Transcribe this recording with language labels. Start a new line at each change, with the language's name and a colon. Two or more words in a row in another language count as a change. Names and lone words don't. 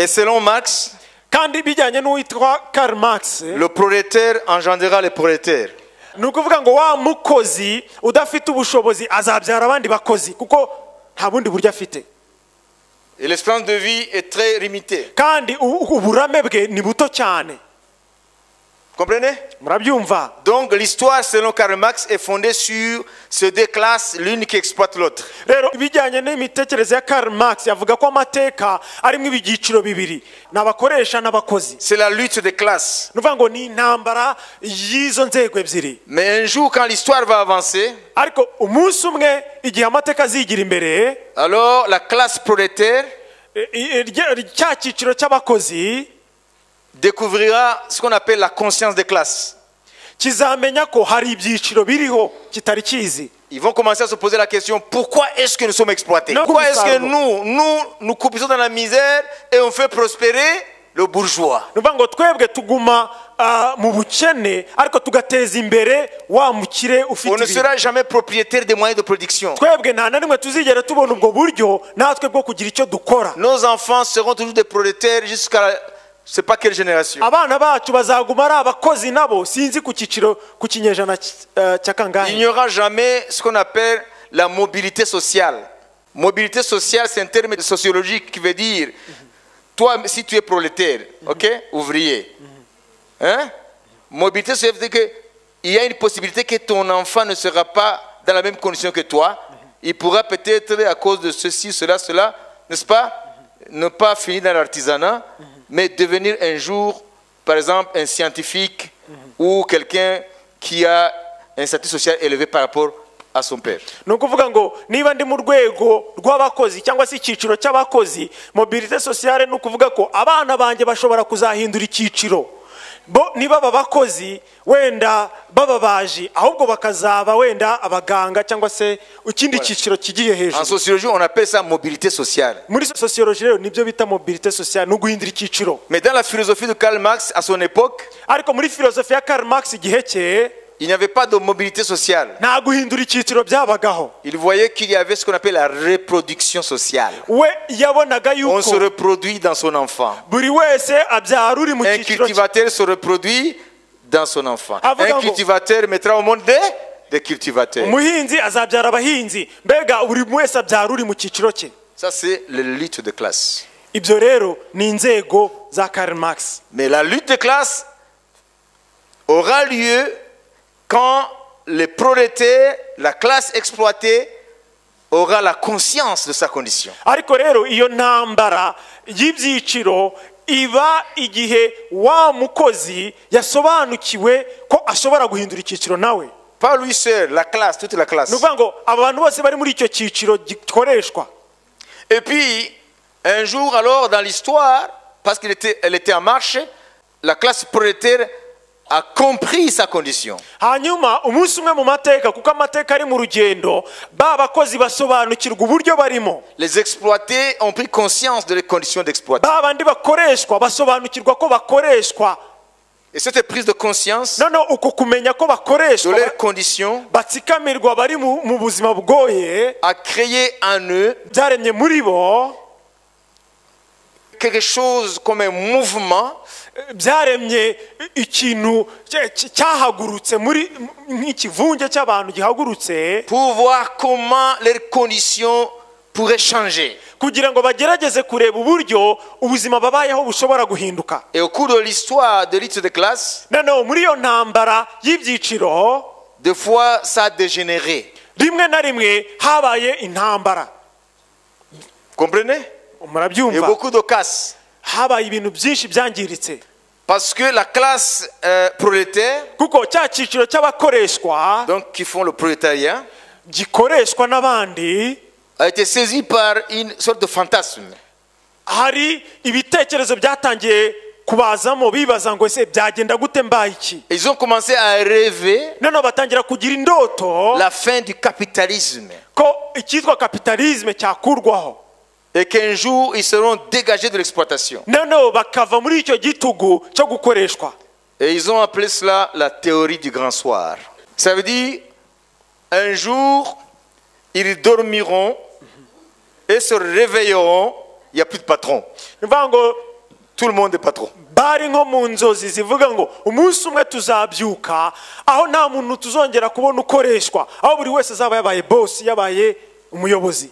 French: Et selon Marx,
Kinyarwanda: Kandi bijyanye n'uwitwa Karl Marx,
French: le prolétaire engendrera les prolétaires.
Kinyarwanda: ni ukuvuga ngo wa mukozi udafite ubushobozi azabyara abandi bakozi kuko nta bundi buryo afite.
French: Et l'espérance de vie est très limitée.
Kinyarwanda: Kandi uburame bwe ni buto cyane.
French: Comprenez?
Kinyarwanda: Murabyumva?
French: Donc l'histoire selon Karl Marx est fondée sur ces deux classes, l'une qui exploite l'autre.
Kinyarwanda: Rero ibijyanye n'imitekerereze ya Karl Marx yavuga ko amateka arimo ibyiciro bibiri, n'abakoresha n'abakozi.
French: C'est la lutte des classes.
Kinyarwanda: Ni ukuvuga ngo ni intambara y'izo nzego ebyiri.
French: Mais un jour, quand l'histoire va avancer,
Kinyarwanda: Ariko umunsi umwe igihe amateka azigira imbere,
French: alors la classe prolétaire
Kinyarwanda: cya cyiciro cy'abakozi
French: découvrira ce qu'on appelle la conscience des classes.
Kinyarwanda: kizamenya ko hari ibyiciro biriho kitari kizi.
French: Ils vont commencer à se poser la question, pourquoi est-ce que nous sommes exploités? Non, Pourquoi est-ce que Gustavo. nous coupons dans la misère et on fait prospérer le bourgeois?
Kinyarwanda: Ni ukuvuga ngo twebwe tuguma mu bukene ariko tugateza imbere wa mukire ufite
French: On ne
Kinyarwanda: ibintu.
French: sera jamais propriétaire des moyens de production.
Kinyarwanda: Twebwe nta na rimwe tuzigera tubona ubwo buryo natwe bwo kugira icyo dukora.
French: Nos enfants seront toujours des prolétaires jusqu'à je sais pas quelle génération.
Kinyarwanda: Abana bacu bazaguma ari abakozi nabo sinzi ku kinyejana cya
French: Il
Kinyarwanda: kangahe.
French: n'y aura jamais ce qu'on appelle la mobilité sociale. Mobilité sociale, c'est un terme sociologique qui veut dire, toi, si tu es prolétaire, ok, ouvrier, hein, mobilité sociale veut dire qu'il y a une possibilité que ton enfant ne sera pas dans la même condition que toi. Il pourra peut-être, à cause de ceci, cela, n'est-ce pas, ne pas finir dans l'artisanat, mais devenir un jour, par exemple, un scientifique ou quelqu'un qui a un statut social élevé par rapport à son père.
Kinyarwanda: Ni ukuvuga ngo niba ndi mu rwego rw'abakozi cyangwa se icyiciro cy'abakozi,
French: mobilité sociale
Kinyarwanda: ni ukuvuga ko abana banjye bashobora kuzahindura icyiciro. Bo niba aba bakozi wenda bababaji ahubwo bakazaba wenda abaganga cyangwa se ikindi cyiciro kigiye
French: En
Kinyarwanda: hejuru.
French: sociologie, on appelle ça mobilité sociale.
Kinyarwanda: Muri sociologie rero nibyo bita
French: mobilité sociale,
Kinyarwanda: no guhindura icyiciro.
French: Mais dans la philosophie de Karl Marx, à son époque,
Kinyarwanda: Ariko muri filozofi ya Karl Marx igihe cye
French: il n'y avait pas de mobilité sociale.
Kinyarwanda: nta guhindura icyiciro byabagaho.
French: Il voyait qu'il y avait ce qu'on appelle la reproduction sociale.
Kinyarwanda: We yabonaga
French: On se
Kinyarwanda: yuko
French: reproduit dans son enfant.
Kinyarwanda: buri wese abyara uri mu
French: Un
Kinyarwanda: cyiciro cye.
French: cultivateur se reproduit dans son enfant.
Kinyarwanda: Avuga
French: Un
Kinyarwanda: ngo-
French: cultivateur mettra au monde des cultivateurs.
Kinyarwanda: Umuhinzi azabyara abahinzi, mbega buri wese abyara uri mu cyiciro cye.
French: Ça, c'est la lutte de classe.
Kinyarwanda: Ibyo rero ni inzego za Karl Marx.
French: Mais la lutte de classe aura lieu quand les prolétaires, la classe exploitée, aura la conscience de sa condition.
Kinyarwanda: Ariko rero iyo ntambara y'ibyiciro iba igihe wa mukozi yasobanukiwe ko ashobora guhindura icyiciro nawe.
French: Pas lui seul, la classe, toute la classe.
Kinyarwanda: Ni ukuvuga ngo aba bantu bose bari muri icyo cyiciro gikoreshwa.
French: Et puis, un jour, alors, dans l'histoire, parce qu'elle était en marche, la classe prolétaire a compris sa condition.
Kinyarwanda: Hanyuma umunsi umwe mu mateka kuko amateka ari mu rugendo ba bakozi basobanukirwa uburyo barimo.
French: Les exploités ont pris conscience de les conditions d'exploitation.
Kinyarwanda: Ba bandi bakoreshwa basobanukirwa ko bakoreshwa.
French: Et cette prise de conscience
Kinyarwanda: Noneho uko kumenya ko
French: de
Kinyarwanda: bakoreshwa
French: leurs conditions
Kinyarwanda: batsikamirwa bari mu buzima bwoye
French: a créé en eux
Kinyarwanda: byaremye muri bo
French: quelque chose comme un mouvement
Kinyarwanda: byaremye ikintu cyahagurutse muri nk'ikivunge cy'abantu gihagurutse
French: pour voir comment leurs conditions pourraient changer.
Kinyarwanda: kugira ngo bagerageze kureba uburyo ubuzima babayeho bushobora guhinduka.
French: Et au cours de l'histoire de lutte de classe,
Kinyarwanda: noneho muri iyo ntambara y'ibyiciro
French: des fois ça a dégénéré.
Kinyarwanda: rimwe na rimwe habaye intambara.
French: Comprenez? Et
Kinyarwanda: murabyumva,
French: beaucoup de casse.
Kinyarwanda: habaye ibintu byinshi byangiritse
French: Parce que la classe prolétaire,
Kinyarwanda: kuko cya cyiciro cy'abakoreshwa
French: donc qui font le prolétariat,
Kinyarwanda: gikoreshwa n'abandi
French: a été saisie par une sorte de fantasme.
Kinyarwanda: hari ibitekerezo byatangiye kubazamo bibaza ngo ese byagenda gute mbaye iki.
French: Ils ont commencé à rêver
Kinyarwanda: noneho batangira kugira indoto
French: la fin du capitalisme.
Kinyarwanda: ko icyitwa kapitalisme cyakurwaho
French: Et qu'un jour, ils seront dégagés de l'exploitation.
Kinyarwanda: noneho bakava muri icyo gitugu cyo gukoreshwa.
French: Et ils ont appelé cela la théorie du grand soir. Ça veut dire, un jour, ils dormiront et se réveilleront, il n'y a plus de patron.
Kinyarwanda: ni ukuvuga ngo
French: Tout le monde est patron.
Kinyarwanda: bari nko mu nzozi zivuga ngo umunsi umwe tuzabyuka aho nta muntu tuzongera kubona ukoreshwa, aho buri wese azaba yabaye boss, yabaye umuyobozi.